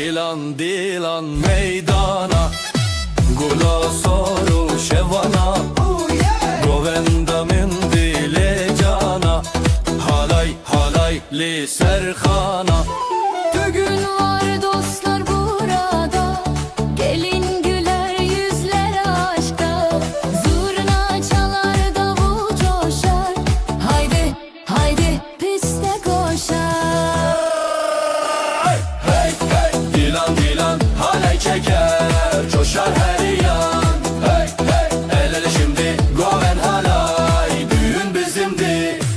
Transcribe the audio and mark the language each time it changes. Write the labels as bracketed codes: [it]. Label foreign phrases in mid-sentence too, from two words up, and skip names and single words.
[ku] dilan dilan meydana Gula soru şevana Govenda min dile cana Halay halay li serhana [tr] Bugün var dostlar burada, gelin güler yüzler aşkta. Zurna çalar davul coşar, haydi haydi piste koşar. Hey hey dilan dilan halay çeker coşar her yan Hey hey el ele şimdi goven halay düğün bizimdi